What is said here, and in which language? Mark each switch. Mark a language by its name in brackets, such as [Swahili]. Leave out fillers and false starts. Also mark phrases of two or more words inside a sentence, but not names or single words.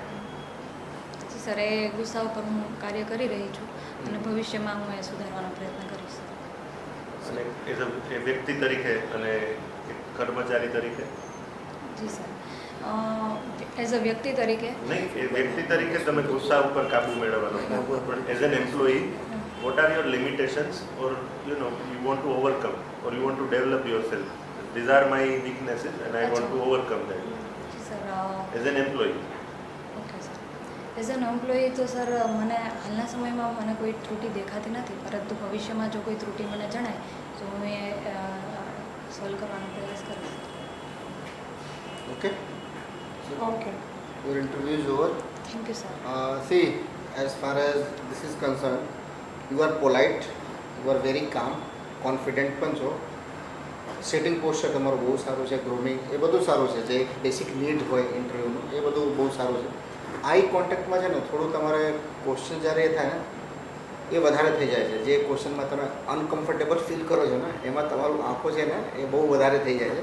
[Gujarati] જી સર, એ ગુસ્સા ઉપર હું કાર્ય કરી રહી છું અને ભવિષ્યમાં હું એ સુધારવાનો પ્રયત્ન કરીશ. અને [English] as a [Gujarati] વ્યક્તિ તરીકે અને એક કર્મચારી તરીકે? જી સર, [English] as a [Gujarati] વ્યક્તિ તરીકે નહીં, એ વ્યક્તિ તરીકે તમે ગુસ્સા ઉપર કાબુ મેળવવાનો, પણ [English] as an employee what are your limitations, or you want to overcome, or you want to develop yourself? These are my weaknesses and I want to overcome them [Gujarati] જી સર. [English] as an employee. Okay sir, as an employee [Gujarati] તો સર મને હાલના સમયમાં મને કોઈ ત્રુટિ દેખાતી નથી, પરંતુ ભવિષ્યમાં જો કોઈ ત્રુટિ મને જણાય તો હું એ સોલ્વ કરવાનો પ્રયાસ કરીશ. [English] Okay? ઓકે. Your interview is over. Thank you sir. See, as far as this is concerned, you are polite, you are very calm, confident [Gujarati] પણ છો. [English] sitting posture [Gujarati] તમારું બહુ સારું છે, ગ્રૂમિંગ એ બધું સારું છે, જે [English] basic need [Gujarati] હોય ઇન્ટરવ્યૂનું એ બધું બહુ સારું છે. આઈ કોન્ટેક્ટમાં છે ને થોડું તમારે ક્વેશ્ચન જ્યારે એ થાય ને એ વધારે થઈ જાય છે. જે ક્વેશ્ચનમાં તમે [English] uncomfortable feel [Gujarati] કરો છો ને એમાં તમારું આંખો છે ને એ બહુ વધારે થઈ જાય છે.